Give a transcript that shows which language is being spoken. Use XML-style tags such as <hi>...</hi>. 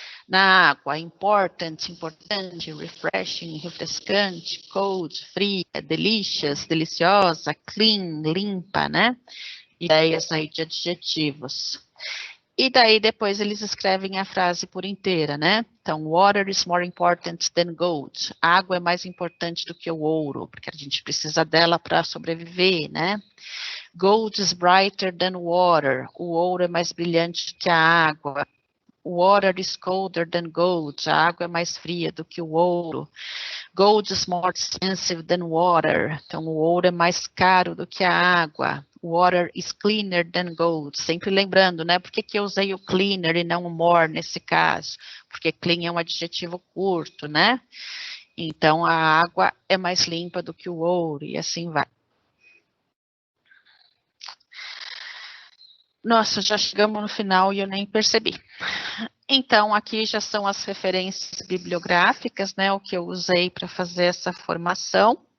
<pt>Na água, important, importante, refreshing, refrescante, cold, fria, delicious, deliciosa, clean, limpa, né? Ideias aí de adjetivos. E daí depois eles escrevem a frase por inteira, né? Então,</pt> <en>water is more important than gold.</en> <pt>A água é mais importante do que o ouro, porque a gente precisa dela para sobreviver, né?</pt> <en>Gold is brighter than water.</en> <pt>O ouro é mais brilhante do que a água.</pt> <en>Water is colder than gold.</en> <pt>A água é mais fria do que o ouro.</pt> <en>Gold is more expensive than water.</en> <pt>Então, o ouro é mais caro do que a água.</pt> <en>Water is cleaner than gold.</en> <pt>Sempre lembrando, né? Por que eu usei o cleaner e não o more nesse caso? Porque clean é um adjetivo curto, né? Então, a água é mais limpa do que o ouro, e assim vai. Nossa, já chegamos no final e eu nem percebi. Então, aqui já são as referências bibliográficas, né, o que eu usei para fazer essa formação.</pt>